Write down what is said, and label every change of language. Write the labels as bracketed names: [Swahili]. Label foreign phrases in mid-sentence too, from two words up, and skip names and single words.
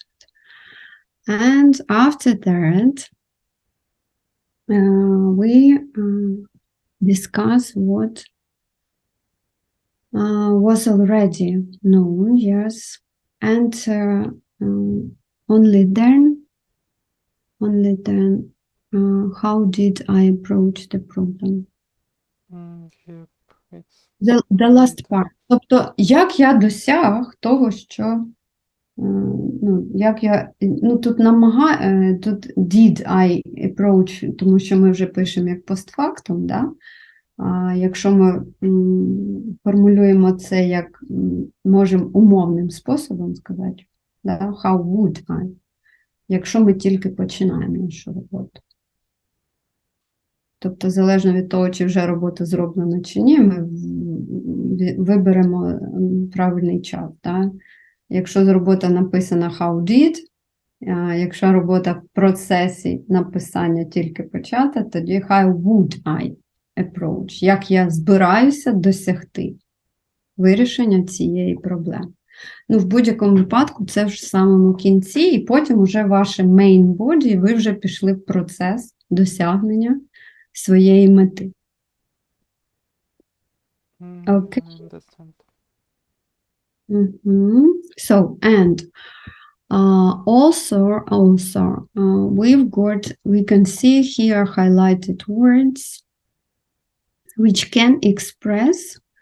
[English] And after that, we discuss what was already known, yes, and only then, how did I approach the problem? Yep, it's The last part. [Ukrainian] Тобто, як я досяг того, що ну, як я, ну, тут тут [English] did I approach, [Ukrainian] тому що ми вже пишемо як постфактум, да? А якщо ми формулюємо це як можемо умовним способом сказати, да? [English] How would I? [Ukrainian] Якщо ми тільки починаємо нашу роботу. Тобто, залежно від того, чи вже робота зроблена чи ні, ми виберемо правильний час. Да? Якщо робота написана [English] how did, [Ukrainian] якщо робота в процесі написання тільки почата, тоді [English] how would I approach, [Ukrainian] як я збираюся досягти вирішення цієї проблеми. Ну, в будь-якому випадку це в самому кінці, і потім уже ваше [English] main body, [Ukrainian] ви вже пішли в процес досягнення своєї мети. [English] Okay. I understand. So, and we can see here highlighted words which can express